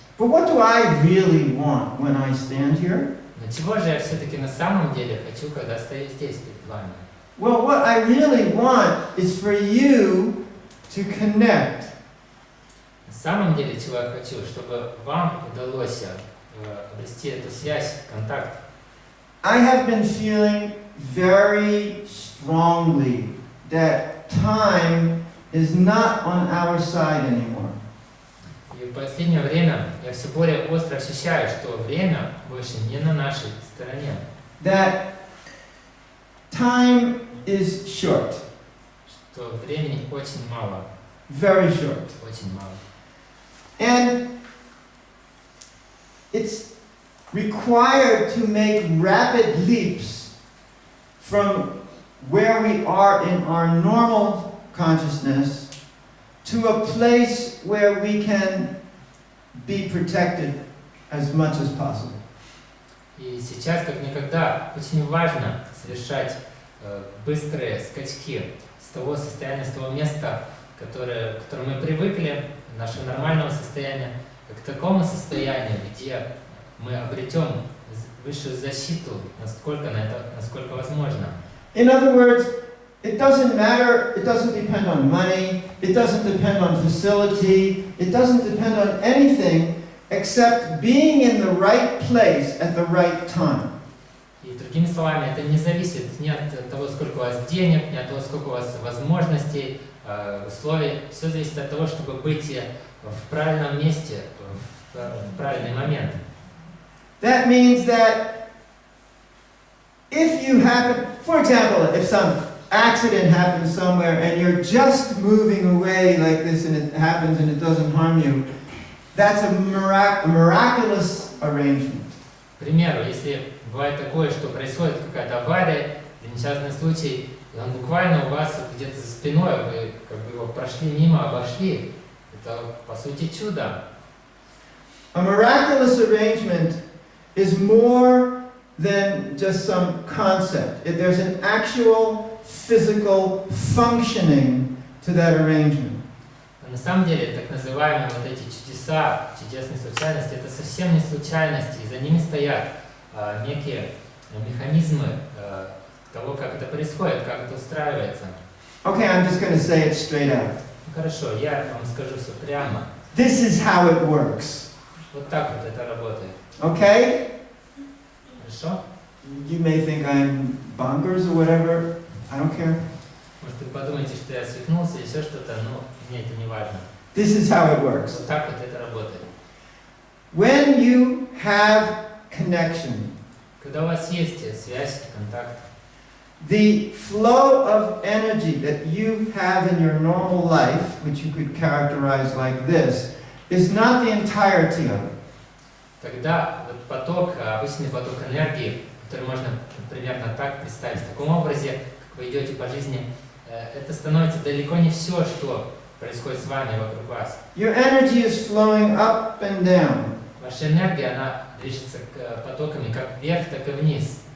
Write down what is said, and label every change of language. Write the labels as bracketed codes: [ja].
[en] But what do I really want when I stand here? [ru] Но чего же я все-таки на самом деле хочу, когда стою здесь перед вами? [en] Well, what I really want is for you to connect. [ru] На самом деле, чего я хочу, чтобы вам удалось обрести эту связь, контакт. [en] I have been feeling very strongly that time is not on our side anymore. [ru] И в последнее время я все более остро ощущаю, что время больше не на нашей стороне. [en] That time is short. [ru] Что времени очень мало. [en] Very short. [ru] Очень мало. [en] And it's required to make rapid leaps from where we are in our normal consciousness to a place where we can be protected as much as possible. [ru] И сейчас, как никогда, очень важно совершать быстрые скачки с того состояния, с того места, к которому мы привыкли, нашего нормального состояния, к такому состоянию, где мы обретем высшую защиту, насколько возможно. [en] In other words, it doesn't matter, it doesn't depend on money, it doesn't depend on facility, it doesn't depend on anything except being in the right place at the right time. [ru] И другими словами, это не зависит ни от того, сколько у вас денег, ни от того, сколько у вас возможностей, условий. Все зависит от того, чтобы быть в правильном месте, в правильный момент. [en] That means that if you happen, for example, if some accident happens somewhere and you're just moving away like this and it happens and it doesn't harm you, that's a miraculous arrangement. [ru] К примеру, если бывает такое, что происходит какая-то авария, или несчастный случай, и он буквально у вас где-то за спиной, вы как бы его прошли мимо, обошли, это по сути чудо. [en] A miraculous arrangement is more than just some concept. There's an actual physical functioning to that arrangement. [ru] А на самом деле, так называемые вот эти чудеса, чудесные случайности, это совсем не случайности, и за ними стоят некие механизмы того, как это происходит, как это устраивается. [en] Okay, I'm just going to say it straight out. [ru] Хорошо, я вам скажу все прямо. [en] This is how it works. [ru] Вот так вот это работает. [en] Okay? [ru] Хорошо? [en] You may think I'm bonkers or whatever. I don't care. [ru] Может, вы подумаете, что я свихнулся или еще что-то, но мне это не важно. [en] This is how it works. [ru] Вот так вот это работает. [en] When you have connection, [ru] Когда у вас есть связь, контакт, [en] the flow of energy that you have in your normal life, which you could characterize like this, is not the entirety of it. [ru] тогда вот поток, обычный поток энергии, который можно примерно так представить, в таком образе, как вы идете по жизни, это становится далеко не все, что происходит с вами вокруг вас. [en] Your energy is flowing up and down. [ru] Ваша энергия, она движется потоками как вверх, так и вниз.